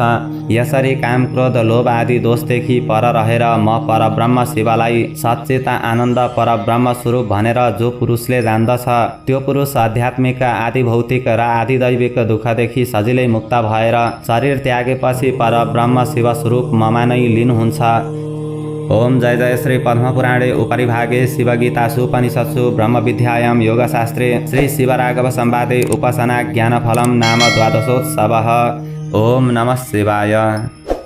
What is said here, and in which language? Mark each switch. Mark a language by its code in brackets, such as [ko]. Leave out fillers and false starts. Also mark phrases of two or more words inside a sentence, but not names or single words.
[ne] यसरी काम क्रोध लोभ आदि दोषदेखि पर रहेर म परब्रह्म शिवलाई सच्चित आनन्द परब्रह्म स्वरूप भनेर जो पुरुषले जान्दछ त्यो पुरुष आध्यात्मिक आदि भौतिक र आदि दैविक दुःखदेखि सजिलै मुक्त भएर शरीर त्यागेपछि परब्रह्म शिव स्वरूप ममा नै लीन हुन्छ। [sa] ओम जय जय श्री पद्मपुराणे उपरिभागे शिवगीतासु उपनिषत्सु ब्रह्मविद्यायां योगशास्त्रे श्री शिवराघव संवादे उपासना ज्ञानफलं नाम द्वादशोत्सवः। ओम नमः शिवाय।